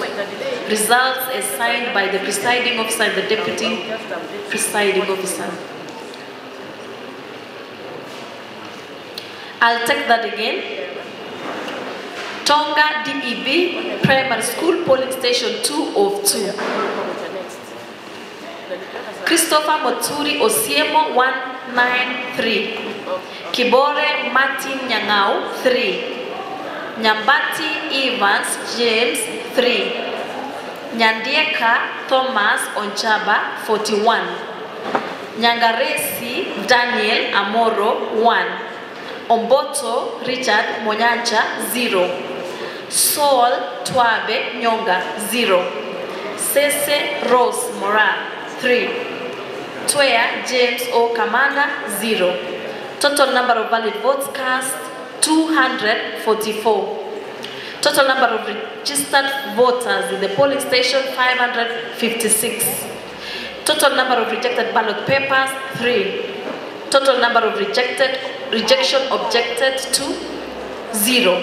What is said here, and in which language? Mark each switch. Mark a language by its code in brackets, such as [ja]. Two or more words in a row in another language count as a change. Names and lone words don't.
[en] Results as signed by the presiding officer and the deputy presiding officer. I'll take that again. Tonga DEB Primary School Polling Station 2 of 2. Christopher Moturi Osiemo 193. Kibore Martin Nyang'au 3. Nyambati Evans James 3. Nyandieka Thomas Onchaba 41. Nyangaresi Daniel Amoro 1. Omboto Richard Monyancha 0. Sol Twabe Nyonga 0. Sese Rose Mora 3. Twea James O. Kamanda 0. Total number of valid votes cast, 244. Total number of registered voters in the polling station, 556. Total number of rejected ballot papers, 3. Total number of rejection objected to, 0.